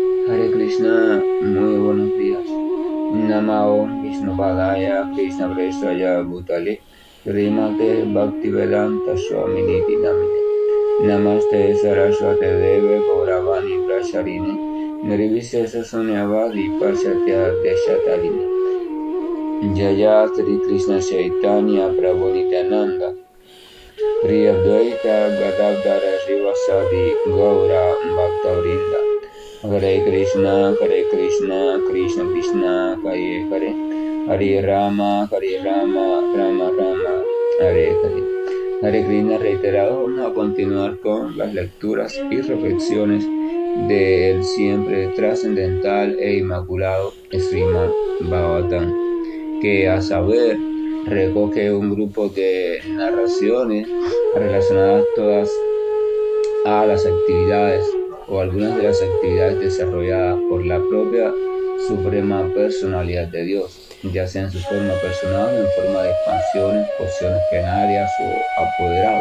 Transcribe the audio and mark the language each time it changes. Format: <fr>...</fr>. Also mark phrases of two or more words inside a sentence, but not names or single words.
<sa>हरे कृष्ण,</sa> <es>muy buenos días.</es> <sa>नमो विष्णुपादाय कृष्णप्रेष्ठाय भूतले श्रीमते भक्तिवेदान्त स्वामिन् इति नामिने नमस्ते सारस्वते देवे गौरवाणी प्रचारिणे निर्विशेष शून्यवादि पाश्चात्य देशतारिणे जय श्री कृष्ण चैतन्य प्रभु नित्यानन्द प्रिय द्वैत गदाधर श्रीवासादि गौर भक्तवृन्द हरे कृष्ण, कृष्ण कृष्ण, हरे हरे, हरे राम, राम राम, हरे हरे. हरे कृष्ण</sa> <es>reiterado, vamos a continuar con las lecturas y reflexiones del siempre trascendental e inmaculado Srimad Bhagavatam, que a saber recoge un grupo de narraciones relacionadas todas a las actividades o algunas de las actividades desarrolladas por la propia Suprema Personalidad de Dios, ya sea en su forma personal o en forma de expansiones, pociones plenarias o apoderados.</es>